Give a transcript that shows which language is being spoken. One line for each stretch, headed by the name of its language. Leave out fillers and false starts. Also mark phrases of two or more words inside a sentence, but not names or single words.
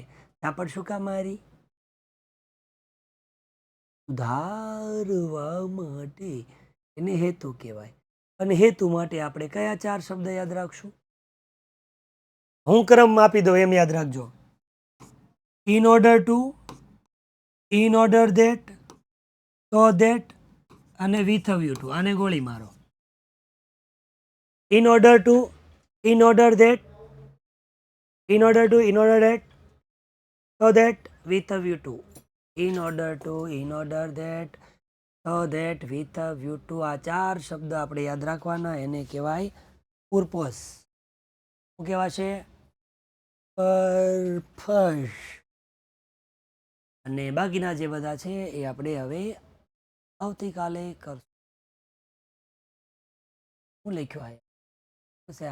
Gujarati: ઝાપટ શું કામ મારી? સુધારવા માટે. એને હેતુ કહેવાય. અને હેતુ માટે આપણે કયા 4 શબ્દ યાદ રાખશું? હું ક્રમ આપી દઉં એમ યાદ રાખજો.
English: in order to, in order that, so that અને with a view to.
Gujarati: આને ગોળી મારો.
English: in order to, in order that, in order to, in order that, so that, with a view to. in order to, in order that, so that, with a view to.
Gujarati: આ 4 શબ્દ આપણે યાદ રાખવાના. એને કહેવાય purpose. શું કહેવાશે? purpose. અને બાકીના જે બધા છે એ આપણે હવે આવતીકાલે કરશું. શું લખ્યું આ?